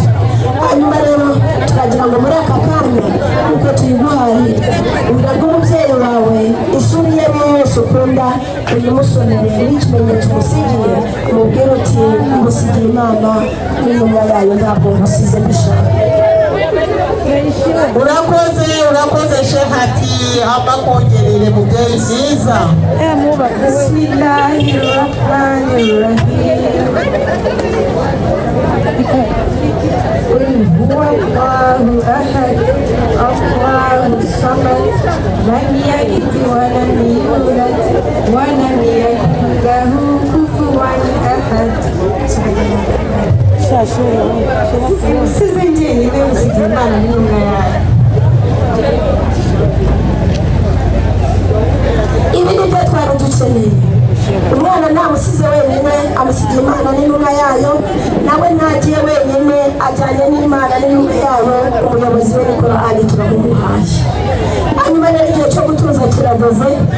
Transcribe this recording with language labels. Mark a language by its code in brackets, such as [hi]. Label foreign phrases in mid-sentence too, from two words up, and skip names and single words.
[rw] Hanyuma rero turagira ngo muri aka kanya uko tuyiguhaye ubwira umubyeyi wawe isura iyo ari yo yose ukunda uyimusonere n'ikimenyetso umusigiye umubwire uti ngusigiye Imana n'intumwa yayo ntabwo ngusize mbishaka. Urakoze Shehati, abakongerere mubyeyi mwiza. [ar] Bismillahirrahmanirrahim. هو الله أحد الله الصمد لم يلد ولم يولد ولم يكن له كفوا أحد. [tr] Sizin yerine sizin annemle. [rw] Ibi ni byo twari dukeneye. Umwana ntamusize wenyine, amusigiye Imana n'intumwa yayo, nawe ntagiye wenyine ajyanye n'Imana n'intumwa yayo. Umuyobozi we ni Korani turamumuhaye. Hanyuma rero igihe cyo gutuza kirageze.